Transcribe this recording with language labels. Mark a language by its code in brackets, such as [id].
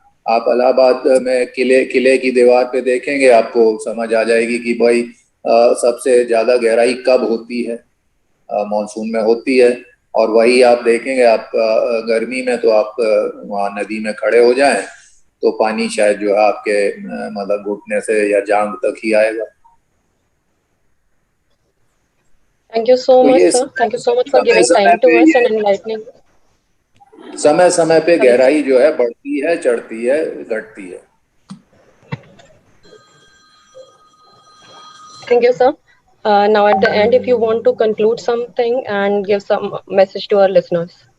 [hi] आप इलाहाबाद में किले की दीवार पे देखेंगे, आपको समझ आ जाएगी कि भाई सबसे ज्यादा गहराई कब होती है, मानसून में होती है। और वही आप देखेंगे आप गर्मी में, तो आप वहाँ नदी में खड़े हो जाएं तो पानी शायद जो है आपके मतलब घुटने से या जांघ तक ही आएगा। [en] Thank you so much, sir. Thank you so much for giving time to us and enlightening. [hi] समय समय पे गहराई जो है बढ़ती है, चढ़ती है, घटती है। [en] Thank you, sir. Now at the end, if you want to conclude something and give some message to our listeners.